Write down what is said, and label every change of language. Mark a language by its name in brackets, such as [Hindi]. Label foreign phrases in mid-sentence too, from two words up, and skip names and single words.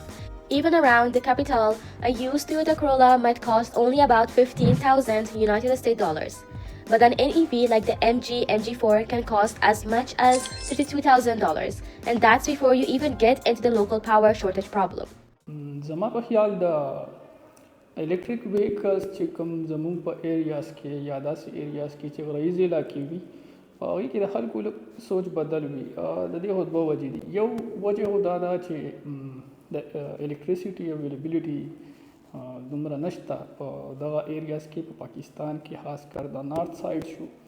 [English] Even around the capital, a used Toyota Corolla might cost only about 15,000 United States dollars. But an NEV like the MG4 can cost as much as $32,000, and that's before you even get into the local power shortage problem. [Pashto] زما په خیال د [English] electric vehicles [Pashto] چې کوم زموږ په ایریاز کې یا داسې ایریاز کې چې غرایز علاقې وي په هغې کې د خلکو لږ سوچ بدل وي. د دې خو دوه وجې دي. یو وجه خو دا ده چې د [English] electricity availability [Pashto] دومره نشته په دغه ایریاز کې په پاکستان کې خاص کر د [English] north side [Pashto] شو